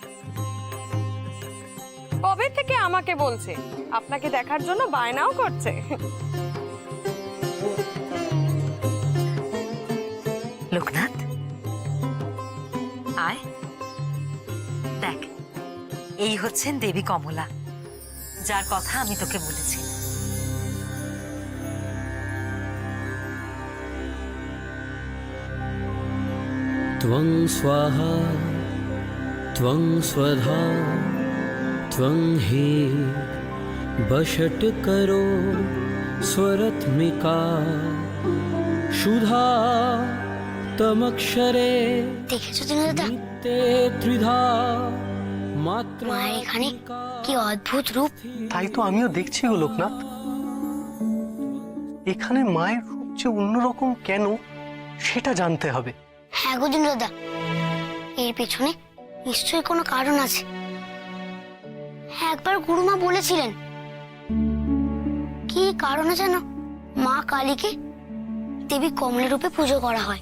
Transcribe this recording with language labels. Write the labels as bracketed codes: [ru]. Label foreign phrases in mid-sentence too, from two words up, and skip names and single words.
[bn] কবে থেকে আমাকে বলছে, আপনাকে দেখার জন্য বায়নাও করছে। লোকনাথ, আয় দেখ, এই হচ্ছেন দেবী কমলা, যার কথা আমি তোকে বলেছি। [sa] त्वं स्वाहा त्वं स्वधा त्वं हि बषट् करो स्वरत्मिका सुधा तमक्षरे [bn] দেখেছো দিনু দাদা, [sa] ते त्रिधा मात्रा [bn] মায়ের এখানে কি অদ্ভুত রূপ। তাই তো আমিও দেখছি গো লোকনাথ, এখানে মায়ের রূপ যে অন্যরকম কেন সেটা জানতে হবে। হ্যাঁ গো দিনু দাদা, এর পেছনে নিশ্চয়ই কোনো কারণ আছে। একবার গুরুমা বলেছিলেন, কি কারণে যেন মা কালীকে দেবী কমলা রূপে পুজো করা হয়।